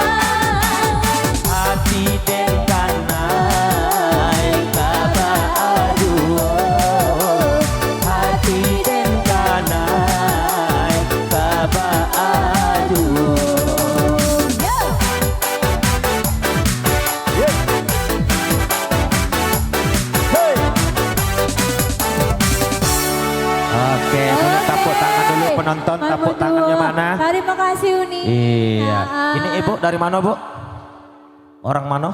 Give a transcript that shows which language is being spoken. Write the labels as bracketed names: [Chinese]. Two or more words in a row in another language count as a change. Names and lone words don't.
[Minangkabau] Hati den kanai kaba aduo. Hati den kanai kaba aduo. Yo, Yeah. Hey. [Indonesian] Oke, boleh tepuk tangan dulu penonton. Tepuk tangannya mana? Terima kasih Uni. Iya. Nah, Ini ibu dari mana bu? Orang mana?